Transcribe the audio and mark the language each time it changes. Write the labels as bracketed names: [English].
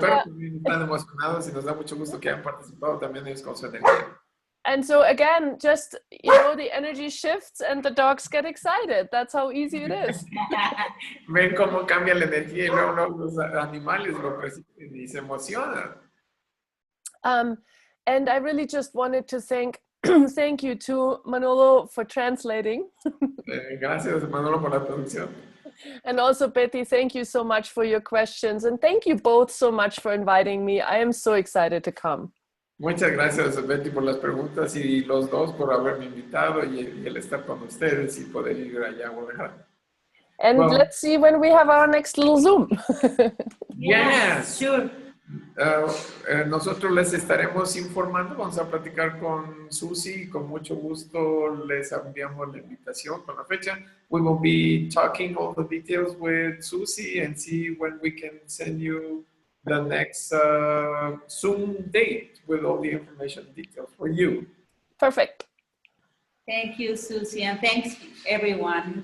[Spanish] perros también están emocionados y nos da mucho gusto que hayan participado también ellos con su energía. [English] and so again, just, you know, the energy shifts and the dogs get excited. That's how easy it is. [Spanish] Ven cómo cambia la energía y luego los animales lo perciben y se emocionan. [English] And I really just wanted to thank you to Manolo for translating. [Spanish] Gracias, Manolo, por la traducción. [English] And also, Betty, thank you so much for your questions. And thank you both so much for inviting me. I am so excited to come. [Spanish] Muchas gracias, Betty, por las preguntas y los dos por haberme invitado y el estar con ustedes y poder ir allá a Guadalajara. [English] And Well, let's see when we have our next little Zoom. Yes. Sure. [Spanish] Nosotros les estaremos informando, vamos a platicar con Suzy y con mucho gusto les enviamos la invitación con la fecha. [English] We will be talking all the details with Suzy and see when we can send you the next Zoom date with all the information details for you. Perfect. Thank you, Suzy, and thanks everyone.